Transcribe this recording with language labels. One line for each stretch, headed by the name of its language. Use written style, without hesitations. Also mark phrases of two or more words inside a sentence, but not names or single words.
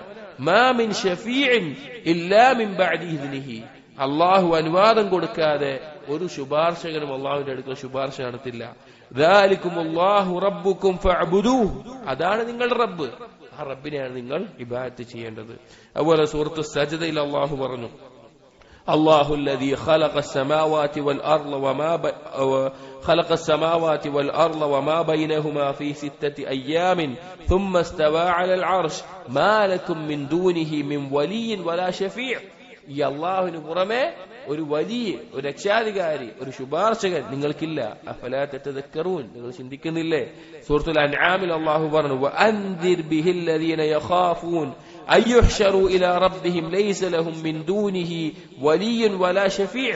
Arabic: ما من شفيع إلا من بعد إذنه,
Malayalam: അള്ളാഹു അനുവാദം കൊടുക്കാതെ ഒരു ശുപാർശകനും അള്ളാഹുവിന്റെ അടുക്കൽ ശുപാർശ നടത്തില്ല.
Arabic: ذلكم الله ربكم فاعبدوه,
Malayalam: അതാണ് നിങ്ങളുടെ റബ്ബ്, ആ റബ്ബിനെയാണ് നിങ്ങൾ ഇബാദത്ത് ചെയ്യേണ്ടത്. അതുപോലെ സൂറത്തു സജ്ദയിൽ അള്ളാഹു പറഞ്ഞു,
Arabic: الله الذي خلق السماوات والأرض وما بينهما في 6 أيام ثم استوى على العرش ما لكم من دونه من ولي ولا شفيع.
Malayalam: ഈ അള്ളാഹുവിന് പുറമെ ഒരു വലിയ ഒരു രക്ഷാധികാരി, ഒരു ശുപാർശകൻ നിങ്ങൾക്കില്ല.
Arabic: أفلا تتذكرون,
Malayalam: നിങ്ങൾ ചിന്തിക്കുന്നില്ലേ? സൂറത്തുൽ അൻആമിൽ അല്ലാഹു പറഞ്ഞു,
Arabic: وأنذر به الذين يخافون أن يحشروا إلى ربهم ليس لهم من دونه ولي ولا شفيع.